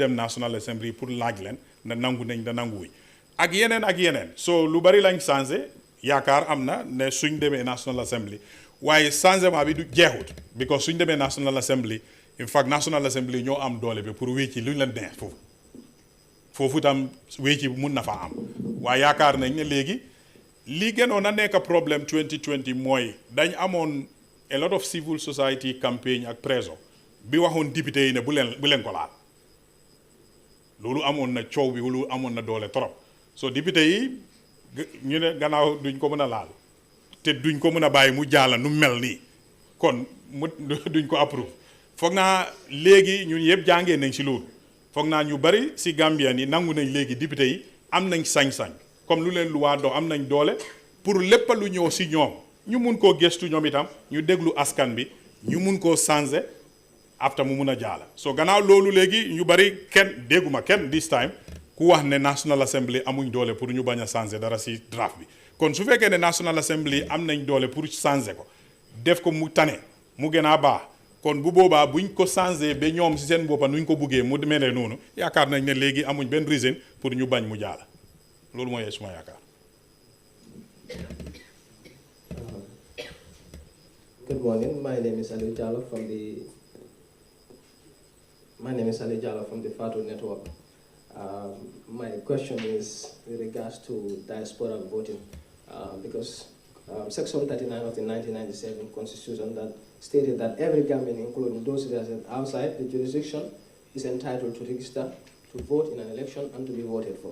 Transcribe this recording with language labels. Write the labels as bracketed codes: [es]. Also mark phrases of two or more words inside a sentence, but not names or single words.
[wo] dem National Assembly pour laaj leen na nangu nañ da nanguwuñ ak yeneen so lu bari lañ changé yaakaar am na ne suñ demee National Assembly waaye changement bi du jeexut because suñ demee National Assembly [en] in fact [wo] National Assembly ñoo am doole bi pour wécci luñ leen neex foofu tam wécci mun na fa am waaye yaakaar nañ ne léegi li gënoon a nekk problème 2020 mooy dañ amoon [en] a lot of civil society campaign [wo] ak preso bi waxoon député yi ne bu leen ko laal loolu amoon na coow bi loolu amoon na doole trop so député yi ñu ne gannaaw duñ ko mën a laal te duñ ko mën a bàyyi mu jaala nu mel nii kon duñ ko approuve foog naa léegi ñun yëpp jàngee nañ si loolu foog naa ñu bari si Gambien yi nangu nañ léegi député yi am nañ sañ-sañ comme lu leen luwaa dox am nañ doole pour lépp lu ñëw si ñoom ñu mun koo gëstu ñoom itam ñu déglu askan bi ñu mun koo changer after mu mun a jaala so gannaaw loolu léegi ñu bari dégguma kenn [en] this time [wo] ku wax ne National Assembly amuñ doole pour ñu bañ a changer dara si draft bi kon su fekkee ne National Assembly am nañ doole pour changer ko def ko mu tane mu gën a baax kon bu boobaa buñ ko changer ba ñoom si seen boppa nuñ ko buggee mu melee noonu yaakaar nañ ne léegi amuñ benn reason pour ñu bañ mu jaala loolu mooy suma yaakaar. [en] Good morning. My name is Ali Jallo from the Fatu Network. My question is with regards to diaspora voting, because Section 39 of the 1997 Constitution that stated that every Gambian, including those resident outside the jurisdiction, is entitled to register, to vote in an election, and to be voted for.